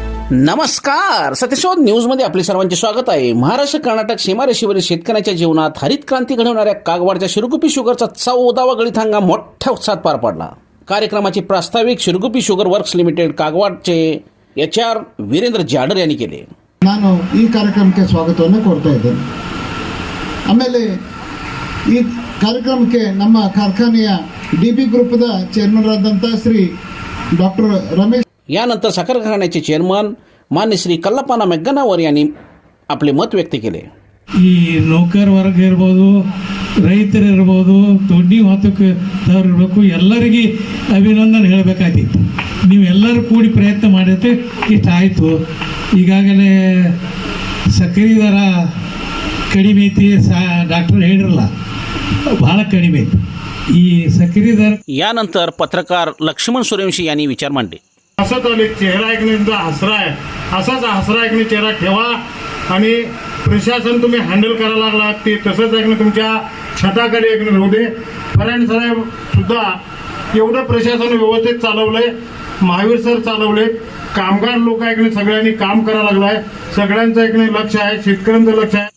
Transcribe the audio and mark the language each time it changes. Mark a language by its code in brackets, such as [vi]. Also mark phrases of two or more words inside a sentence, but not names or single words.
[mr] नमस्कार, सत्यशोध न्यूजमध्ये आपले सर्वांचे स्वागत आहे. महाराष्ट्र कर्नाटक सीमारेषेवरील शेतकऱ्यांच्या जीवनात हरित क्रांती घडवणाऱ्या कागवाडच्या शिरगुप्पी शुगरचा 14वा गळीत हंगाम मोठ्या उत्साहात पार पडला. कार्यक्रमाचे प्रास्ताविक शिरगुप्पी शुगर वर्क्स लिमिटेड कागवाडचे HR ವೀರೇಂದ್ರ ಜಾಡರ್ यांनी केले. [kn] ನಾನು ಈ ಕಾರ್ಯಕ್ರಮಕ್ಕೆ ಸ್ವಾಗತವನ್ನು ಕೊಡ್ತಾ ಇದ್ದೇನೆ. ಆಮೇಲೆ ಈ ಕಾರ್ಯಕ್ರಮಕ್ಕೆ ನಮ್ಮ ಕಾರ್ಖಾನೆಯ DB ಗ್ರೂಪದ ಚೇರ್ಮನ್ ಆದಂತ ಶ್ರೀ ಡಾಕ್ಟರ್ ರಮೇಶ್ [mr] यानंतर साखर कारखान्याचे चेअरमन मान्य श्री कल्लप्पನ ಮೆಗ್ಗನವರ್ यांनी आपले मत व्यक्त केले. [kn] ಈ ನೌಕರ ವರ್ಗ ಇರ್ಬೋದು, ರೈತರು ಇರ್ಬೋದು, ದೊಡ್ಡ ಹೊತ್ತಕ್ಕದವ್ರು ಇರಬೇಕು, ಎಲ್ಲರಿಗೆ ಅಭಿನಂದನೆ ಹೇಳಬೇಕಾಗಿತ್ತು. ನೀವು ಎಲ್ಲರೂ ಕೂಡಿ ಪ್ರಯತ್ನ ಮಾಡಿದ್ರೆ ಇಷ್ಟ ಆಯಿತು. ಈಗಾಗಲೇ ಸಕ್ಕರೆ ದರ ಕಡಿಮೆ ಐತಿ, ಡಾಕ್ಟರ್ ಹೇಳಿರಲ್ಲ, ಭಾಳ ಕಡಿಮೆ ಐತಿ ಈ ಸಕ್ಕರೆ दर. [mr] यानंतर पत्रकार लक्ष्मण सूर्यवंशी यांनी विचार मांडले. असंच चेहरा ऐकण्याचा हसरा आहे, असाच हसरा ऐकणे चेहरा ठेवा आणि प्रशासन तुम्ही हँडल करायला लागलात ते तसंच ऐकणं तुमच्या छताकडे ऐकणं राहू दे. फरांड साहेब सुद्धा एवढं प्रशासन व्यवस्थित चालवलंय, महावीर सर चालवले, कामगार लोक ऐकणे सगळ्यांनी काम करायला लागलाय, सगळ्यांचं ऐकणे लक्ष आहे, शेतकऱ्यांचं लक्ष आहे.